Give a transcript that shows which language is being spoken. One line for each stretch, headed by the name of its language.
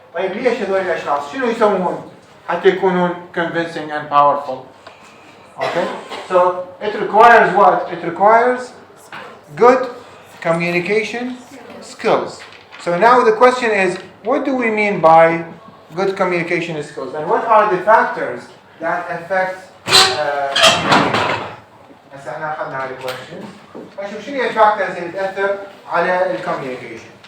Arabic: طيب ليش هذول الاشخاص شنو يسوون حتى يكونون
English: convincing and powerful? Okay, so it requires what? It requires good communication skills. So now the question is, what do we mean by good communication skills? And what are the factors that affect communication?
Arabic: هسه احنا اخذنا هذه الكويشنز. فشوف شنو هي الفاكتورز اللي تاثر على الكوميونيكيشن.